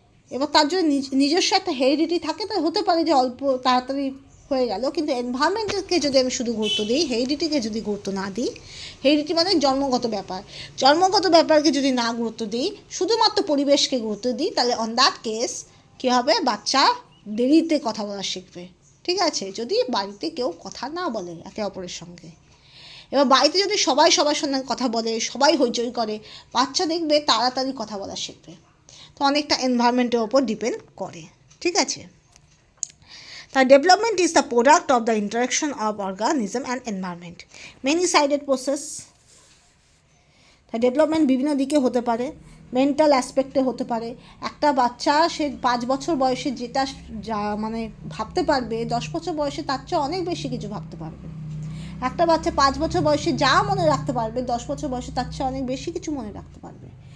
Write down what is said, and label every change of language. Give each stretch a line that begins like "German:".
Bangla: এবার তার জন্য নিজস্ব একটা হেরিডিটি থাকে, তো হতে পারে যে অল্প তাড়াতাড়ি হয়ে গেল, কিন্তু এনভায়রনমেন্টকে যদি আমি শুধু গুরুত্ব দিই, হেরিডিটিকে যদি গুরুত্ব না দিই, হেরিডিটি মানে জন্মগত ব্যাপার, জন্মগত ব্যাপারকে যদি না গুরুত্ব দিই, শুধুমাত্র পরিবেশকে গুরুত্ব দিই, তাহলে
English: on that case
Bangla: কী হবে, বাচ্চা দেরিতে কথা বলা শিখবে, ঠিক আছে, যদি বাড়িতে কেউ কথা না বলে একে অপরের সঙ্গে। এবার বাড়িতে যদি সবাই সবার সঙ্গে কথা বলে, সবাই হইচই করে, বাচ্চা দেখবে তাড়াতাড়ি কথা বলা শিখবে। তো অনেকটা এনভায়রনমেন্টের ওপর ডিপেন্ড করে, ঠিক আছে।
English: The development is the product of the interaction of organism and environment. Many sided process. The development
Bangla: বিভিন্ন দিকে হতে পারে, মেন্টাল অ্যাসপেক্টে হতে পারে। একটা বাচ্চা সে 5 বছর বয়সে যেটা যা মানে ভাবতে পারবে, 10 বছর বয়সে তার চেয়ে অনেক বেশি কিছু ভাবতে পারবে। একটা বাচ্চা 5 বছর বয়সে যা মনে রাখতে পারবে, 10 বছর বয়সে তার চেয়ে অনেক বেশি কিছু মনে রাখতে পারবে।